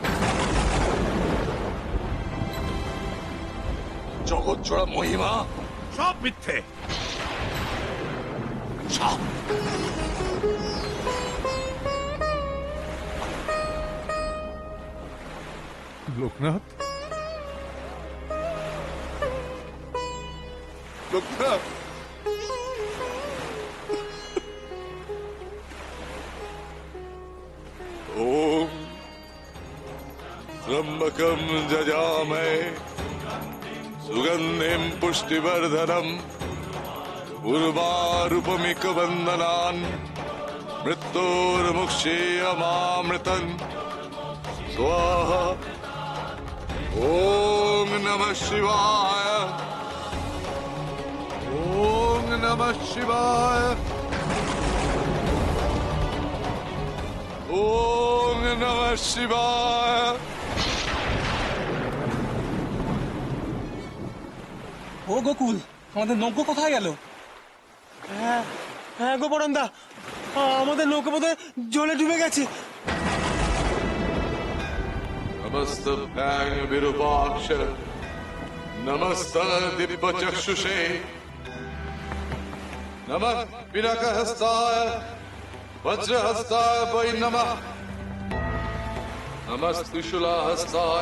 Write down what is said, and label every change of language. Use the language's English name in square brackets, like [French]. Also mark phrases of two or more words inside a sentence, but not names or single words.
[Bangla] জগৎ জোড়া মহিমা সব মিথ্যে, সব। লোকনাথ, লোকনাথ, [Sanskrit] ओम त्र्यंबकं जजामहे सुगंधिं पुष्टिवर्धनम् उर्वारुपमिकवन्दनान् मृत्योर्मुक्षीयमामृतन् स्वाहा। ओम नमः शिवाय, ओम नमः शिवाय, ओम नमः शिवाय। [Bangla] ও গোকুল, আমাদের নৌকো কোথায় গেল? হ্যাঁ হ্যাঁ গোপরন্দা, আমাদের নৌকো বোধহয় জলে ডুবে গেছে। [Sanskrit] नमस्तभ्यां विरूपाक्ष नमस्ते दिव्यचक्षुषे नमः पिनाकहस्ताय वज्रहस्ताय वै नमः नमस्त्रिशूलहस्ताय